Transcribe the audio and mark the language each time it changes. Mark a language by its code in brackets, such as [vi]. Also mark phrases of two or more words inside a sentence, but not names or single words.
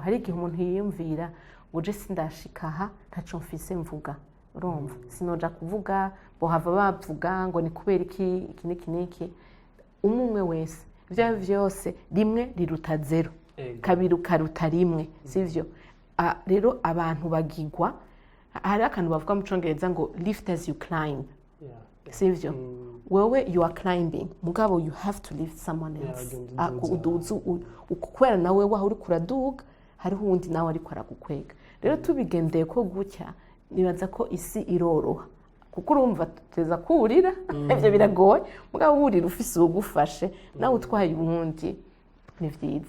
[rn] Hari igihe umuntu yiyumvira uje sindashika aha ntaco mfise mvuga, urumva sinoja kuvuga bohava bavuga ngo ni kubera iki niki. Umwe wese ivyo vyose rimwe riruta zero, kabiri karuta rimwe, sivyo? Rero abantu bagigwa, hari akantu bavuga mu Congereza ngo [en] lift as you climb, [rn] sivyo? [en] Wewe you are climbing, mugabo you have to lift someone else. [rn] Kubera nawe waho uri kuraduga, hariho uwundi nawe ariko aragukwega. Rero tubigendeye ko gutya, nibaza ko isi iroroha, kuko urumva tuteza kurira ivyo biragoye mugabo wurira ufise uwugufashe nawe utwaye uwundi ni vyiza.